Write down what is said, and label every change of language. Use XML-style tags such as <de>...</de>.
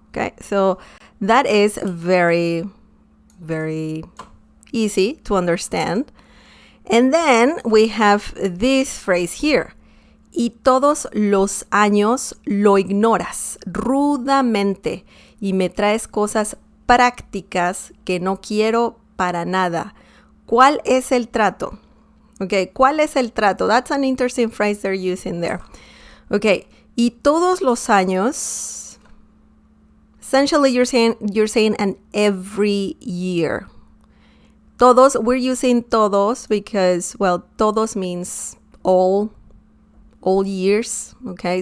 <en>Okay, so that is very, very easy to understand. And then we have this phrase here.</en> <es>Y todos los años lo ignoras rudamente y me traes cosas prácticas que no quiero para nada. ¿Cuál es el trato? Okay, ¿cuál es el trato?</es> <en>That's an interesting phrase they're using there. Okay,</en> <es>y todos los años,</es> <en>essentially you're saying an every year. Todos, we're using todos because, well, todos means all years, okay?</en>